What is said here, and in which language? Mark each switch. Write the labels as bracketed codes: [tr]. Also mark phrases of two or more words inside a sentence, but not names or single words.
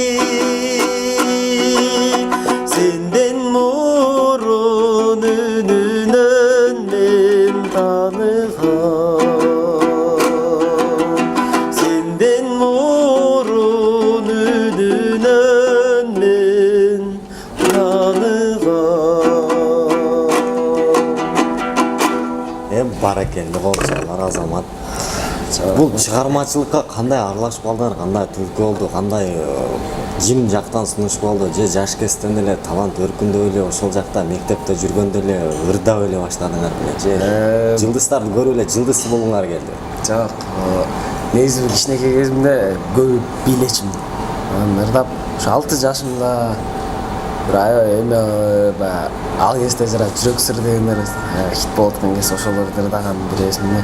[kk] Сенден мұрын үнінен мен таныған Сенден мұрын үнінен мен таныған [ky] баракелді болчалар Азамат. [kk] Бұл шығармашылыққа қандай аралашып қалдыңар, қандай түркі болды, қандай жим жақтан сунуш болды, [ky] же жаш кезден эле талант өркүндө эле ошол жакта мектепте жүргөндө эле ырдап эле баштадыңар беле, же жылдыздарды көрүп эле жылдыз болгуңар келди? Жок, негизи кичинекей кезимде көп бийлечимин. Ырдап, ошо 6 жашымда бир эме ал кезде жара жүрөк сыр дегендер хит болуп аткан кезде ошолорду ырдаган бир эсимде.